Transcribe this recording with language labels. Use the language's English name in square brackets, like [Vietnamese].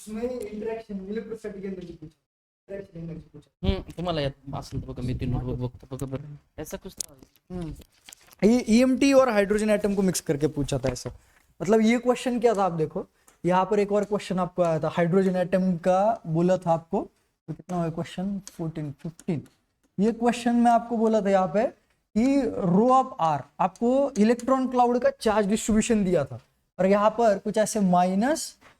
[Hindi] Interaction electrostatic energy पूछा, interaction energy पूछा। [Marathi] तुम्हाला यात असेल तर बघा, मी ती नोटबुक बघतो बघा बरं, [Hindi] ऐसा कुछ था। ये ईएमटी और हाइड्रोजन एटम को मिक्स करके पूछा था ऐसा। मतलब ये क्वेश्चन क्या था, आप देखो यहाँ पर एक और क्वेश्चन आपको आया था हाइड्रोजन एटम का, बोला था आपको, तो कितना हुआ क्वेश्चन 14 15। ये क्वेश्चन में आपको बोला था यहाँ पे कि रो ऑफ आर, आपको इलेक्ट्रॉन क्लाउड का चार्ज डिस्ट्रीब्यूशन दिया था, और यहाँ पर कुछ ऐसे माइनस